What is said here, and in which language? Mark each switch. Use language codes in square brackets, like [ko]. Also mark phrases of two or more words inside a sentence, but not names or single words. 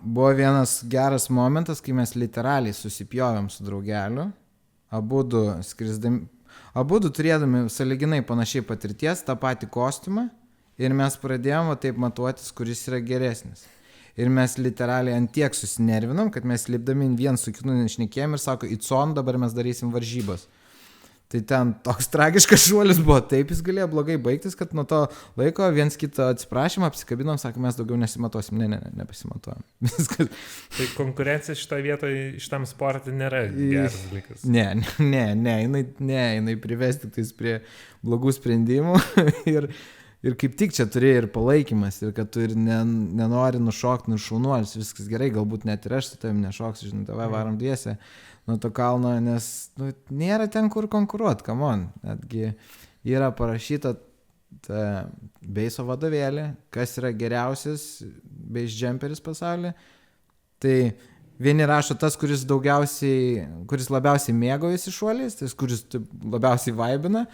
[lt] Buvo vienas geras momentas, kai mes literaliai susipjovėm su draugeliu, abudu turėdami sąlyginai panašiai patirties, tą patį kostiumą, ir mes pradėjome taip matuotis, kuris yra geresnis. Ir mes literaliai ant tiek susinervinom, kad mes lipdami vien su kitu nešnekėjom ir sako, [en] it's on, [lt] dabar mes darysim varžybas. Tai ten toks tragiškas šuolis buvo, taip jis galėjo blogai baigtis, kad nuo to laiko viens kitą atsiprašymą apsikabinom, sako, mes daugiau nesimatuosim. Nepasimatuojam. Viskas. Tai konkurencija šitoje vietoje, šitam sportui nėra geras dalykas. Jinai prives tik tais prie blogų sprendimų ir kaip tik čia turi ir palaikymas, ir kad tu ir nenori nušokti, šaunuolis, viskas gerai, galbūt net ir aš su tavim nešoksiu, žinai, tavai varom dviese nuo to kalno, nes nėra ten kur konkuruoti, [en] come on. [lt] Netgi yra parašyta beiso vadovėlį, kas yra geriausias base jumperis pasaulyje. Tai vieni rašo tas, kuris labiausiai mėgaujasi šuoliais, tas, kuris labiausiai vaibina.